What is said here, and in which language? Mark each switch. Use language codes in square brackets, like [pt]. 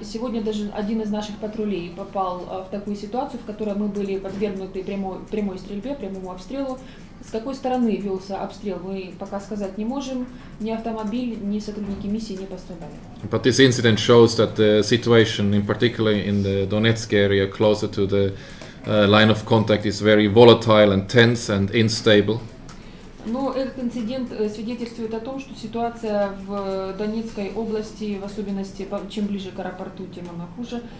[ru] Сегодня даже один из наших патрулей попал в такую ситуацию, в которой мы были подвергнуты прямой стрельбе, прямому обстрелу. С какой стороны велся обстрел, мы пока сказать не можем. Ни автомобиль, ни сотрудники миссии не пострадали. [en] But this incident shows that the situation, in particular in the Donetsk area, closer to the line of contact, is very volatile and tense and unstable. [ru] Но этот инцидент свидетельствует о том, что ситуация в Донецкой области, в особенности чем ближе к аэропорту, тем она хуже.